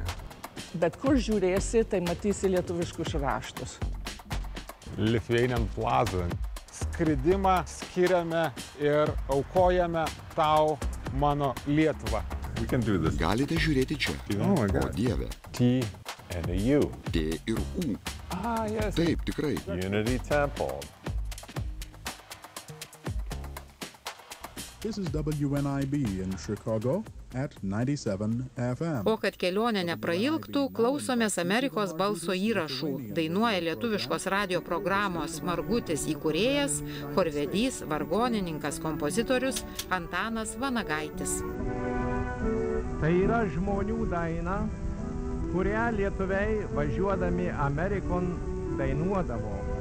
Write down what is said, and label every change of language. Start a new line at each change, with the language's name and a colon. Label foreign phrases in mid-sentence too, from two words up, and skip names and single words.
Lithuanian: Bet kur žiūrėsi, tai matysi lietuviškus raštus. Lithuanian Plaza. Skridimą skiriame ir aukojame tau, mano Lietuvą. Galite žiūrėti čia. O Dieve.
English: T and a U.
Lithuanian: T ir U.
English: Yes.
Lithuanian: Taip, tikrai.
English: Unity Temple. This is WNIB in Chicago at 97 FM.
Lithuanian: O kad kelionė neprailgtų, klausomės Amerikos balso įrašų. Dainuoja lietuviškos radio programos Margutis įkūrėjas, chorvedys, vargonininkas, kompozitorius Antanas Vanagaitis. Tai yra žmonių daina, kurią lietuviai važiuodami Amerikon dainuodavo.